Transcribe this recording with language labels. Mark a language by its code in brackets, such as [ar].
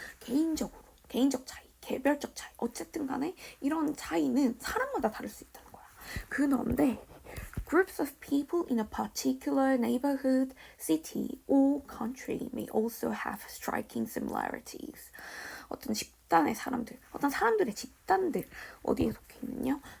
[ko] 개인적 차이, 개별적 차이, 어쨌든 간에 이런 차이는 사람마다 다를 수 있다는 거야. [en] 그런데 groups of people in a particular neighborhood, city, or country may also have striking similarities. [ko] 어떤 사람들의 집단들, 어디에 속해 있느냐?